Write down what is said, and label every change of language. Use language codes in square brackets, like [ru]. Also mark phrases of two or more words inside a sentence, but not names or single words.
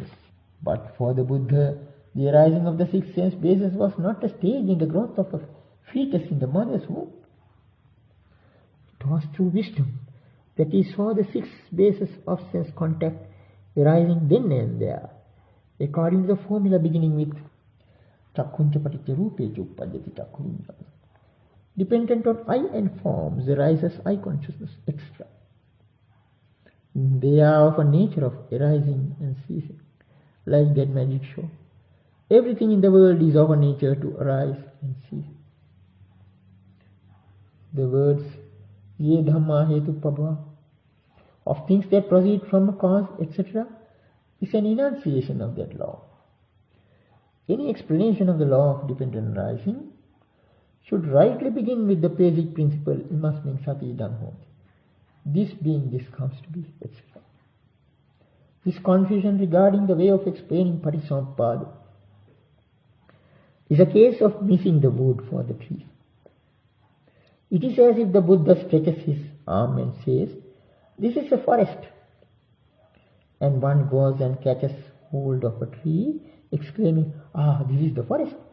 [en] But for the Buddha, the arising of the six sense bases was not a stage in the growth of a fetus in the mother's womb. It was through wisdom that he saw the six bases of sense contact arising then and there, according to the formula beginning with [pi] Chakkuncha paticca rupecha uppadyati chakkuviññāna. [en] Dependent on eye and forms arises eye consciousness, etc. They are of a nature of arising and ceasing, like that magic show. Everything in the world is of a nature to arise and cease. The words [pi] ye dhamma hetuppabhava, [en] of things that proceed from a cause, etc., is an enunciation of that law. Any explanation of the law of dependent arising should rightly begin with the basic principle [pi] imasmin sati idam hoti. [en] This being, this comes to be, etc. This confusion regarding the way of explaining Paticamuppada is a case of missing the wood for the tree. It is as if the Buddha stretches his arm and says, "This is a forest," and one goes and catches hold of a tree, exclaiming, "Ah, this is the forest."